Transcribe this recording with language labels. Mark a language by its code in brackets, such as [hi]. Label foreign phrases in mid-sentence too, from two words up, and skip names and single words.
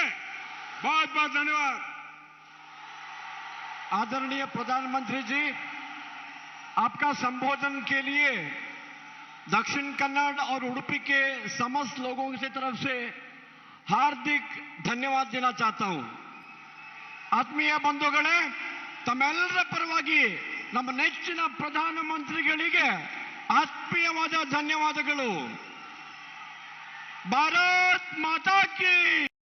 [hi] बहुत बहुत धन्यवाद। आदरणीय प्रधानमंत्री जी, आपका संबोधन के लिए दक्षिण कन्नड़ और उडुपी के समस्त लोगों की तरफ से हार्दिक धन्यवाद देना चाहता हूं। [kn] ಆತ್ಮೀಯ ಬಂಧುಗಳೇ, ತಮ್ಮೆಲ್ಲರ ಪರವಾಗಿ ನಮ್ಮ ನೆಚ್ಚಿನ ಪ್ರಧಾನಮಂತ್ರಿಗಳಿಗೆ ಆತ್ಮೀಯವಾದ ಧನ್ಯವಾದಗಳು। [hi] भारत माता की।